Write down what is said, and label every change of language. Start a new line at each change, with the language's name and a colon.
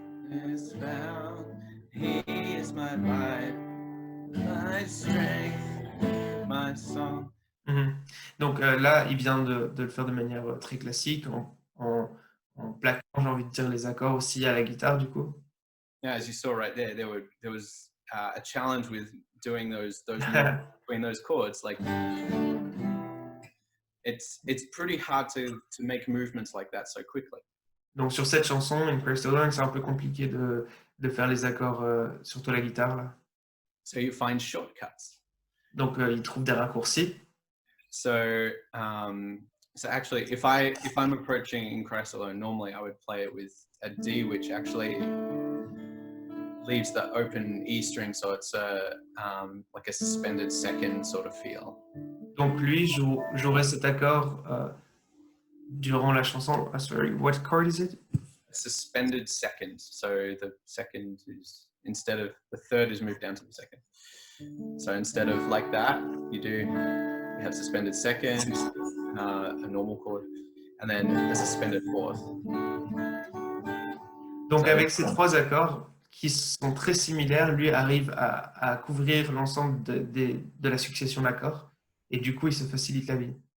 English: Is found. He is my light, my strength, my song.
French: Donc là, il vient de le faire de manière très classique, en plaquant, j'ai envie de dire, les accords aussi à la guitare, du coup.
English: Yeah, as you saw right there, there was a challenge with doing those notes between those chords. Like it's pretty hard to make movements like that so quickly.
French: Donc sur cette chanson, In Crystal Lung, c'est un peu compliqué de faire les accords, surtout la guitare là.
English: So you find shortcuts.
French: Donc il trouve des raccourcis.
English: So actually, if I'm approaching In Christ Alone, normally I would play it with a D, which actually leaves the open E string, so it's like a suspended second sort of feel.
French: Donc lui jouerait cet accord durant la chanson.
English: Sorry, what chord is it? Suspended second. So the second is instead of the third is moved down to the second. So instead of like that, you have suspended second, a normal chord, and then a suspended fourth.
French: Donc avec ces trois accords qui sont très similaires, lui arrive à couvrir l'ensemble de la succession d'accords et du coup il se facilite la vie.